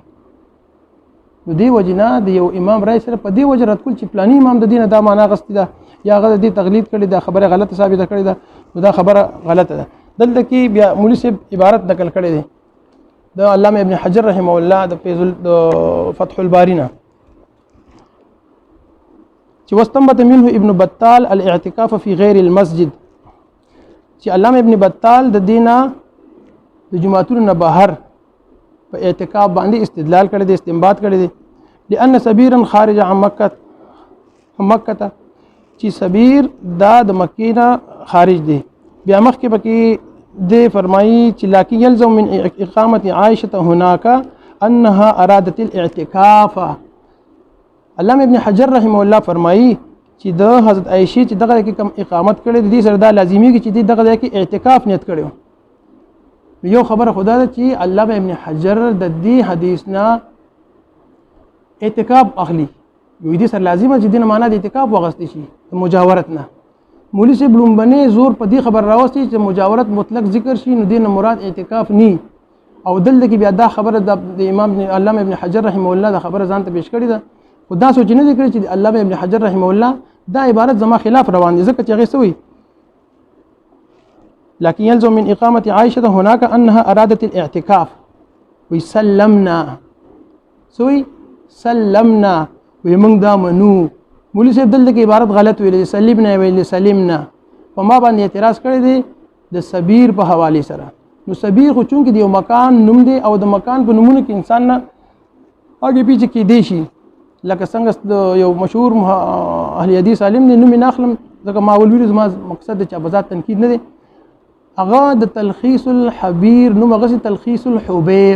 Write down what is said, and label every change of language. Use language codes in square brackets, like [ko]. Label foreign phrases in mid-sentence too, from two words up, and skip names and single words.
[ps] نو دی وجنه د یو امام رائے سره په دی وجه رد کول چې پلاني امام د دینه دا معنا غستی ده یا هغه د تقلید کړي دا خبره غلطه ثابته کړي ده نو دا خبره غلطه ده. دلته کې بیا مولوی صاحب عبارت نقل کړي دي د علامه ابن حجر رحمه الله د فتح الباری نه چې [ar] واستنبط منه ابن بطال الاعتکاف في غیر المسجد [ps] چې علامه ابن بطال د دینه د جمعتون نه بهر په اعتکاف باندې استدلال کړی دی استنباط کړی دی [ar] لأن سبيرا خارج عن مکه [ps] چې سبیر دا د مکې نه خارج دی. بیا مخکې پکې دی فرمایي چې [ar] لکن يلزم من اقامه عائشه هناك انها ارادت الاعتکاف. [ps] علامه ابن حجر رحمه الله فرمایي چې د حضرت عائشه چې دغه کې کم اقامت کړي دي سره دا لازمي چې دغه کې اعتکاف نیت کړي. یو خبره خدا ده چې علامه ابن حجر د دې حدیث نه اعتکاف اخلي یو دې سره لازمه چې دینه معنا د اعتکاف وغستې شي د مجاورت نه. مولوی صاحب لومبنه زور په دې خبر راوستي چې مجاورت مطلق ذکر شي نو دینه مراد اعتکاف ني او دلته کې بیا دا خبره د امام علامه ابن حجر رحمه الله دا خبره ځان ته پیش کړی ده. خدا سوچ نه کړی چې علامه ابن حجر رحمه الله دا عبارت زما خلاف روان دي ځکه چې هغه سوی [ar] لكن يلزم من إقامة عائشة هناك أنها أرادت الاعتكاف [ps] ويسلمنا سوي سلمنا ويمن دامنو. مولوی صاحب دلته کې عبارت غلط ویل سلمنا ویل سلمنا په ما باندې اعتراض کړی دی د سبیر په حواله سره. نو سبیر خو چون کې دی یو مکان نوم دی او د مکان په نومونو کې انسان نه [ur] اگې پیچھے [ps] کې دی شي لکه څنګه یو مشهور اهل حدیث عالم دی نوم ناخلم ځکه ما ول ویل زما مقصد د چا بذات تنقید نه دی هغه د تلخیص الحبیر نو مغه تلخیص الحبیر.